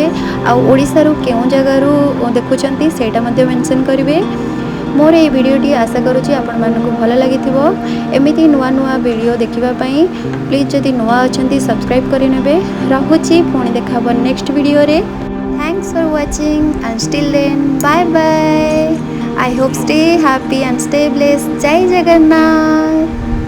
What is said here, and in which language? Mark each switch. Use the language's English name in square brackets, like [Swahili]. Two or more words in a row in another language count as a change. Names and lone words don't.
[Odia] ଆ ଓଡ଼ିଶା ର କେଉଁ ଜାଗା ରୁ ଦେଖୁଛନ୍ତି ସେଟା ମଧ୍ୟ ମେନସନ କରିବେ। ମୋର ଏ ଭିଡିଓଟି ଆଶା କରୁଛି ଆପଣ ମାନଙ୍କୁ ଭଲ ଲାଗିଥିବ। ଏମିତି ନୂଆ ନୂଆ ଭିଡିଓ ଦେଖିବା ପାଇଁ ପ୍ଲିଜ ଯଦି ନୂଆ ଅଛନ୍ତି ସବସ୍କ୍ରାଇବ କରି ନେବେ। ରହୁଛି ପୁଣି ଦେଖାହେବ [English] next video [Odia] रे। [English] Thanks for watching and till then bye bye. I hope stay happy and stay blessed. Jai Jagannath.